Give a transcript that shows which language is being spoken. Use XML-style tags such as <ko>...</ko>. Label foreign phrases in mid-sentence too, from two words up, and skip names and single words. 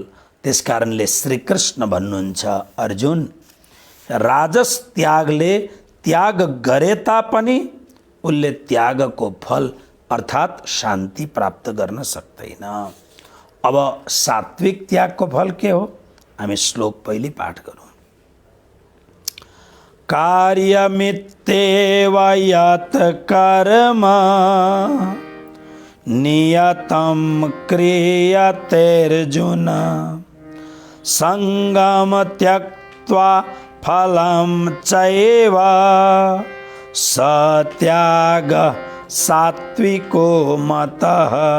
<ne>त्यसकारणले श्री कृष्ण भन्नुहुन्छ, अर्जुन राजस त्यागले त्याग गरे तापनि उसले त्यागको फल अर्थात् शान्ति प्राप्त गर्न सक्दैन। अब सात्विक त्यागको फल के हो? हामी श्लोक पहिले पाठ गरौँ।</ne> <sa>कार्यमित्येव यत् कर्म नियतं क्रियतेऽर्जुन संगम त्यक्त्वा फलं चैव सत्याग सात्विको मतः।</sa>